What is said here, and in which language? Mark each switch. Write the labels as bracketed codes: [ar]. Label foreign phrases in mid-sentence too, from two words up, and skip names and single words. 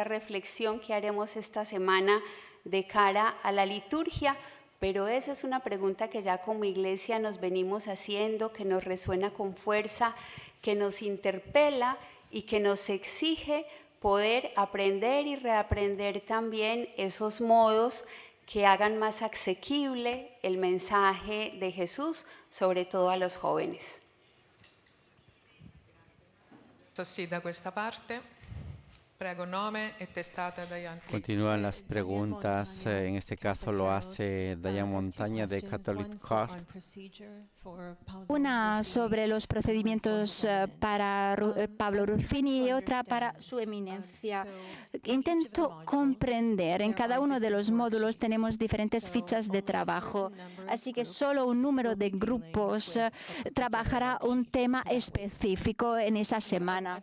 [es] reflexión que haremos esta semana de cara a la liturgia, pero esa es una pregunta que ya como Iglesia nos venimos haciendo, que nos resuena con fuerza, que nos interpela y que nos exige poder aprender y reaprender también esos modos que hagan más asequible el mensaje de Jesús, sobre todo a los jóvenes. [it] Sí, da questa parte. Prego, nome e testata Diane. [es] Continúan las preguntas, en este caso lo hace Diane Montaña de Catholic Heart. Una sobre los procedimientos para Pablo Ruffini y otra para su eminencia. Intento comprender, en cada uno de los módulos tenemos diferentes fichas de trabajo, así que solo un número de grupos trabajará un tema específico en esa semana.